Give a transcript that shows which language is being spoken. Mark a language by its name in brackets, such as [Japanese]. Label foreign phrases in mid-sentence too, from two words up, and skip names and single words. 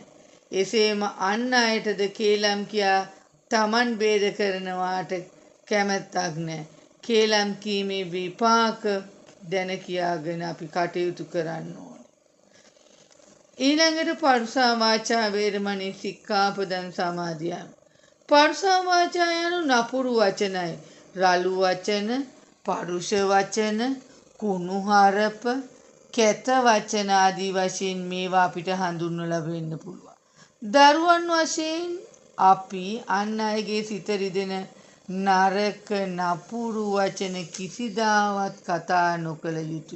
[Sinhala] එසේම අන් අයටද කේලම් කියා තමන් බේද කරනවාට කැමැත්තක් නෑ. කේලම් කීමේ විපාක දැන කියාගෙන අපි කටයුතු කරන්න ඕන. [Pali] ඊළඟට පරුසා වාචා වේරමණී සික්ඛාපදං සමාදියාමි. පරුසා වාචා [Sinhala] යනු නපුරු වචනයි. රළු වචන, පරුෂ වචන, කුණුහරුප, කැත වචන ආදී වශයෙන් මේවා අපිට හඳුන්වලා වෙන්න පුළුවන්. දරුවන් වශයෙන් අපි අන් අයගේ සිත රිදෙන නරක නපුරු වචන කිසිදාවත් කතා නොකළ යුතුයි.